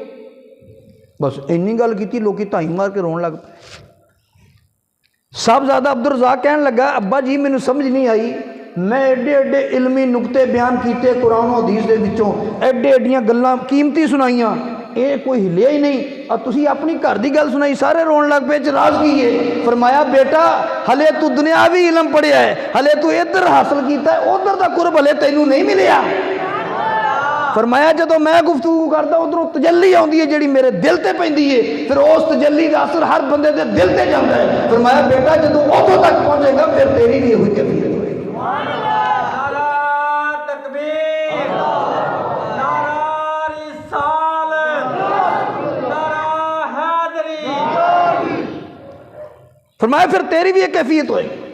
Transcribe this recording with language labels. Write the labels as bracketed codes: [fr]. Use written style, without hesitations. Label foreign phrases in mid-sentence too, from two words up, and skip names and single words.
[pa] ਬਸ ਇੰਨੀ ਗੱਲ ਕੀਤੀ, ਲੋਕੀ ਧਾਈ ਮਾਰ ਕੇ ਰੋਣ ਲੱਗ ਪਏ। ਸਾਹਿਬਜ਼ਾਦਾ ਅਬਦੁਲ ਰਜ਼ਾਕ ਕਹਿਣ ਲੱਗਾ ਅੱਬਾ ਜੀ ਮੈਨੂੰ ਸਮਝ ਨਹੀਂ ਆਈ, ਮੈਂ ਐਡੇ ਐਡੇ ਇਲਮੀ ਨੁਕਤੇ ਬਿਆਨ ਕੀਤੇ ਕੁਰਾਨ ਹਦੀਸ ਦੇ ਵਿੱਚੋਂ, ਐਡੇ ਐਡੀਆਂ ਗੱਲਾਂ ਕੀਮਤੀ ਸੁਣਾਈਆਂ, ਇਹ ਕੋਈ ਹਿੱਲਿਆ ਹੀ ਨਹੀਂ। اور تسی اپنی گھر دی گل سنائی سارے رون لگ پے چراز کیے. فرمایا بیٹا ہلے تو دنیاوی علم پڑھیا ہے, ہلے تو ادھر حاصل کیتا ہے, ادھر دا قرب ہلے تینوں نہیں ملیا. فرمایا جدو میں گفتگو کرتا ادھروں تجلی آتی ہے جیڑی میرے دل تے پیندی ہے, پھر اس تجلی دا اثر ہر بندے دے دل تے جاندا ہے. فرمایا بیٹا جدو ادھر تک پہنچے گا پھر تیری بھی ہوئی کیفیت ہوئے. فرمایا پھر تیری بھی ایک کیفیت ہوئی.